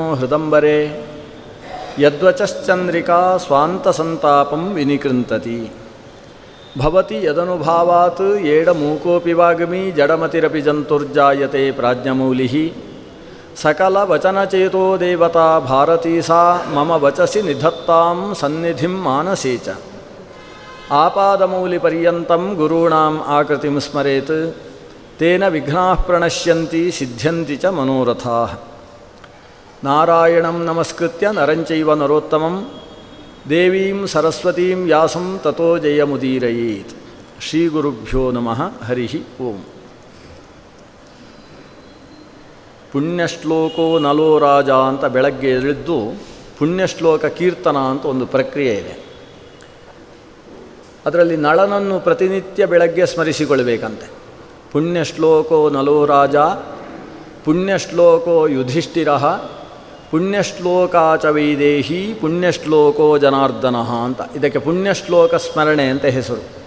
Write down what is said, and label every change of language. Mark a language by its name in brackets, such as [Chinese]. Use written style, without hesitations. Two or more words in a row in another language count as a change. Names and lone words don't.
[Sanskrit] ಹೃದಂಬರೆ ಯದ್ವಚಶ್ಚಂದ್ರಿಕಾ ಸ್ವಾಂತಸಂತಾಪಂ ವಿನಿಕೃಂತತಿ ಭವತಿ ಯದನುಭಾವಾತ್ ಏಡಮೂಕೋಪಿ ವಾಗ್ಮಿ ಜಡಮತಿರಪಿ ಜಂತುರ್ಜಾಯತೆ ಪ್ರಾಜ್ಞಮೌಲಿಃ ಸಕಲವಚನಚೇತೋ ದೇವತಾ ಭಾರತೀ ಸಾ ಮಮ ವಚಸಿ ನಿಧತ್ತಾಂ ಸನ್ನಿಧಿಂ ಮಾನಸೇ ಚ ಆಪಾದಮೌಲಿಪರ್ಯಂತಂ ಗುರುಣಾಂ ಆಕೃತಿಂ ಸ್ಮರೇತ್ ತೇನ ವಿಘ್ನಾಃ ಪ್ರಣಶ್ಯಂತಿ ಸಿದ್ಧ್ಯಂತಿ ಚ ಮನೋರಥಾಃ. ನಾರಾಯಣಂ ನಮಸ್ಕೃತ್ಯ ನರಂಚೈವ ನರೋತ್ತಮಂ ದೇವೀಂ ಸರಸ್ವತೀಂ ವ್ಯಾಸಂ ತತೋ ಜಯಮುದೀರಯೇತ್. ಶ್ರೀ ಗುರುಭ್ಯೋ ನಮಃ. ಹರಿ ಓಂ. ಪುಣ್ಯಶ್ಲೋಕೋ ನಲೋ ರಾಜ [Kannada] ಅಂತ ಬೆಳಗ್ಗೆ ಎದ್ದು ಪುಣ್ಯಶ್ಲೋಕ ಕೀರ್ತನ ಅಂತ ಒಂದು ಪ್ರಕ್ರಿಯೆ ಇದೆ. ಅದರಲ್ಲಿ ನಳನನ್ನು ಪ್ರತಿನಿತ್ಯ ಬೆಳಗ್ಗೆ ಸ್ಮರಿಸಿಕೊಳ್ಬೇಕಂತೆ. [Sanskrit] ಪುಣ್ಯಶ್ಲೋಕೋ ನಲೋ ರಾಜ, ಪುಣ್ಯಶ್ಲೋಕೋ ಯುಧಿಷ್ಠಿರ, ಪುಣ್ಯಶ್ಲೋಕಾಚ ವೈದೇಹಿ, ಪುಣ್ಯಶ್ಲೋಕೋ ಜನಾರ್ದನಃ [Kannada] ಅಂತ ಇದಕ್ಕೆ ಪುಣ್ಯಶ್ಲೋಕ ಸ್ಮರಣೆ ಅಂತ ಹೆಸರು.